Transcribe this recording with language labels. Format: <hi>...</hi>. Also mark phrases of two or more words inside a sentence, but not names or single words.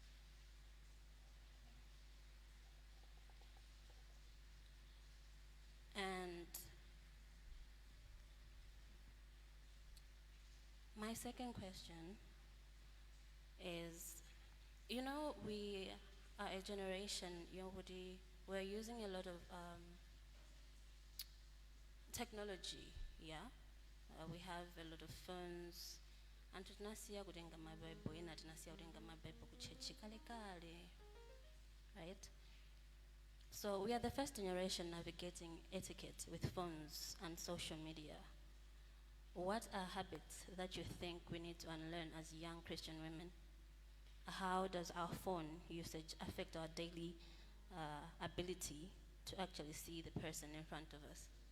<en>And my second question is, we are a generation, we're using a lot of technology, yeah? We have a lot of phones, and</en> <sw>tunasiya kutenga mabible, ina tunasiya kutenga mabible kuchechi kale kale,</sw> <en>right? So we are the first generation navigating etiquette with phones and social media. What are habits that you think we need to unlearn as young Christian women? How does our phone usage affect our daily ability to actually see the person in front of us?</en>